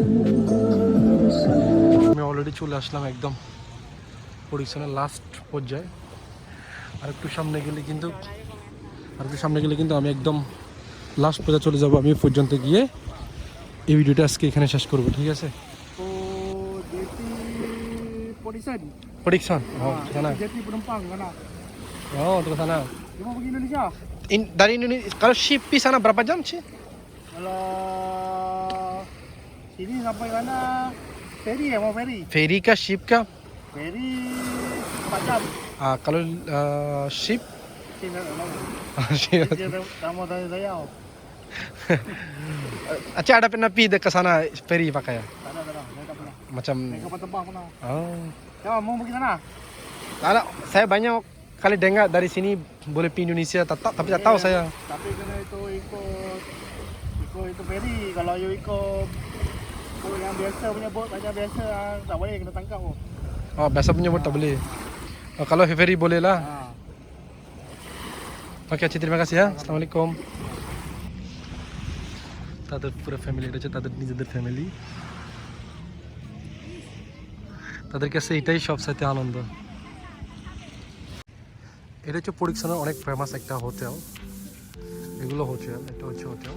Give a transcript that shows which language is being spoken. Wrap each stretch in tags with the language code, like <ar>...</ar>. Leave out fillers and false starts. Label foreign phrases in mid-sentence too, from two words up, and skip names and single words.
<bn>আমি অলরেডি চলে আসলাম একদম পরিচ্ছন্ন লাস্ট পর্যায়ে। আর একটু সামনে গেলে কিন্তু আমি একদম লাস্ট পর্যায়ে চলে যাব। আমি পর্যন্ত গিয়ে এই ভিডিওটা আজকে এখানে শেষ করবো, ঠিক আছে?</bn> <ms>Podisan. Oh, ke sana. Jati penumpang sana. Oh, ke sana. Dia mau pergi Indonesia. Dari Indonesia, kalau ship pergi sana berapa jam sih? Kalau sini sampai mana? Ferry ya, mau ferry. Ferry kah, ship kah? Ferry 4 jam. Kalau ship? Sini Ship. dia kamu tanya saya. Aceh ada pernah pergi ke sana ferry pakai ya? Tak ada. Saya tak pernah. Macam. Naik kapal terbang pernah. Oh. Ya, mau pergi sana? Ada, saya banyak kali dengar dari sini boleh pergi Indonesia, tapi tak tahu saya. Tapi kena ikut itu ferry. Kalau you ikut yang biasa punya bot macam biasa tak boleh, kena tangkap. Oh, biasa punya boat tak boleh. Oh, kalau ferry boleh lah. Oke, Aceh, terima kasih ya. Assalamualaikum.</ms> <bn>তাদের পুরো ফ্যামিলি রয়েছে, তাদের নিজেদের ফ্যামিলি, তাদের কাছে এটাই সবচাইতে আনন্দ। এটা হচ্ছে পরিচ্ছন্ন অনেক ফেমাস একটা হোটেল, এগুলো হোটেল, এটা হচ্ছে হোটেল।</bn>